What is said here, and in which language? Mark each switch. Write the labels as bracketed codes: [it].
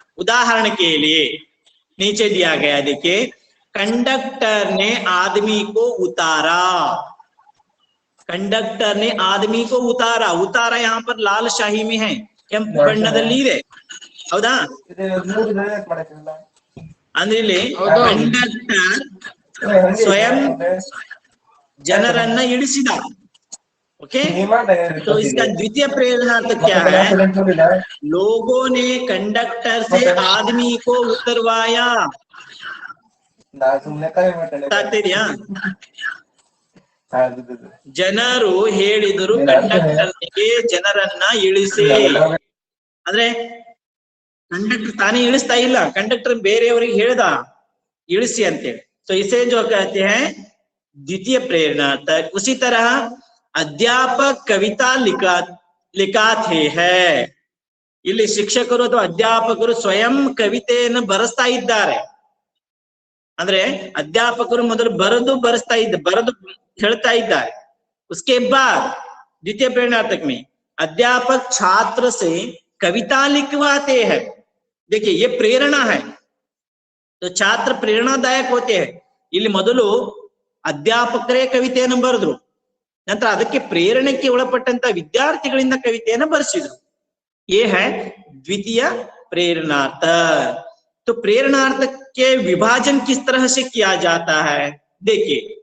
[hi] उदाहरण के लिए नीचे दिया गया, देखिए. कंडक्टर ने आदमी को उतारा. कंडक्टर ने आदमी को उतारा. उतारा यहाँ पर लाल शाही में है, [kn] ಕೆಂಪು ಬಣ್ಣದಲ್ಲಿ ಇದೆ. ಹೌದಾ? ಅಂದ್ರೆ ಇಲ್ಲಿ ಕಂಡಕ್ಟರ್ ಸ್ವಯಂ ಜನರನ್ನ ಇಳಿಸಿದ. [hi] ओके, तो इसका द्वितीय प्रेरणार्थक क्या है? लोगों ने कंडक्टर से आदमी को उतरवाया. [kn] ಆಗ್ತಿದ್ಯಾ? ಜನರು ಹೇಳಿದರು ಕಂಡಕ್ಟರ್ಗೆ ಜನರನ್ನ ಇಳಿಸಿ. ಅಂದ್ರೆ ಕಂಡಕ್ಟರ್ ತಾನೇ ಇಳಿಸ್ತಾ ಇಲ್ಲ, ಕಂಡಕ್ಟರ್ ಬೇರೆಯವರಿಗೆ ಹೇಳ್ದ ಇಳಿಸಿ ಅಂತೇಳಿ. [hi] तो इसे जो कहते हैं द्वितीय प्रेरणार्थक. उसी तरह अध्यापक कविता लिखाते हैं. [kn] ಇಲ್ಲಿ ಶಿಕ್ಷಕರು ಅಥವಾ ಅಧ್ಯಾಪಕರು ಸ್ವಯಂ ಕವಿತೆಯನ್ನು ಬರೆಸ್ತಾ ಇದ್ದಾರೆ. ಅಂದ್ರೆ ಅಧ್ಯಾಪಕರು ಮೊದಲು ಬರೆದು ಹೇಳ್ತಾ ಇದ್ದಾರೆ. [hi] उसके बाद द्वितीय प्रेरणार्थक में अध्यापक छात्र से कविता लिखवाते हैं. देखिए, ये प्रेरणा है. तो छात्र प्रेरणादायक होते हैं. [kn] ಇಲ್ಲಿ ಮೊದಲು ಅಧ್ಯಾಪಕರೇ ಕವಿತೆಯನ್ನು ಬರೆದ್ರು, ನಂತರ ಅದಕ್ಕೆ ಪ್ರೇರಣೆಗೆ ಒಳಪಟ್ಟಂತ ವಿದ್ಯಾರ್ಥಿಗಳಿಂದ ಕವಿತೆಯನ್ನು ಬರೆಸಿದ್ರು. [hi] ये है द्वितीय प्रेरणार्थ. तो प्रेरणार्थ के विभाजन किस तरह से किया जाता है देखिए.